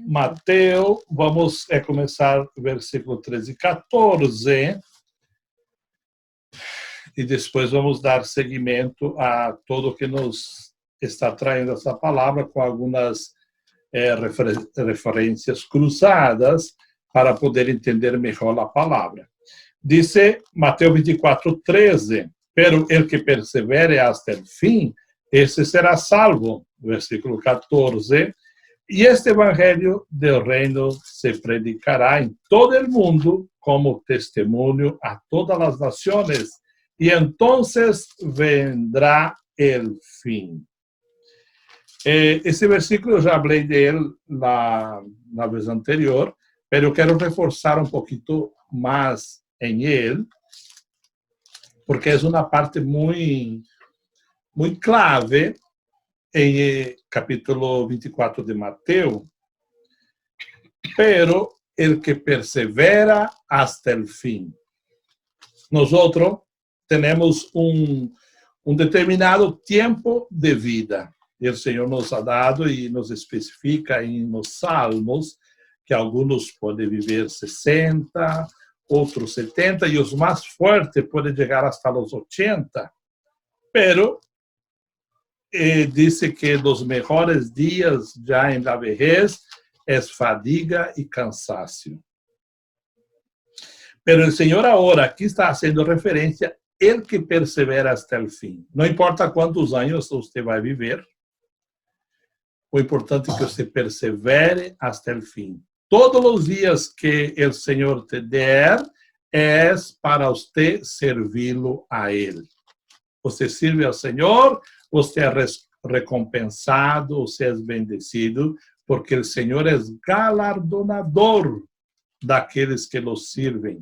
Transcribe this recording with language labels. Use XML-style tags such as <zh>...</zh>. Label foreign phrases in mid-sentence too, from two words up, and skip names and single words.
<pt>Mateus, vamos começar o versículo 13 e 14. E depois vamos dar seguimento a tudo que nos está trazendo essa palavra, com algumas referências cruzadas, para poder entender melhor a palavra.</pt> <es>Dice Mateus 24, 13, pero el que persevere hasta el fin, ese será salvo. Versículo 14, y este evangelio del reino se predicará en todo el mundo como testimonio a todas las naciones, y entonces vendrá el fin.</es> <pt>Esse versículo eu já falei dele na vez anterior, pero quero reforçar um pouquinho mais em ele, porque é uma parte muito clave em capítulo 24 de Mateus.</pt> <es>Pero el que persevera hasta el fin. Nosotros tenemos un determinado tempo de vida.</es> <pt>E o Senhor nos</pt> <es>ha dado</es> <pt>e nos especifica nos Salmos que alguns podem viver 60, outros 70, e os mais fortes podem chegar hasta os 80. Pero disse que dos melhores dias já em</pt> <es>la vejez</es> <pt>é fadiga e cansaço. Pero o Senhor agora aqui está fazendo referência</pt> <es>el que persevera hasta el</es> <pt>fim. Não importa quantos anos você vai viver, o importante é que você persevere</pt> <es>hasta el</es> <pt>fim. Todos os dias que o Senhor te der é para você servi-lo a Ele. Você serve ao Senhor, você é recompensado, você é bendecido, porque o Senhor é galardonador daqueles que lo servem.</pt>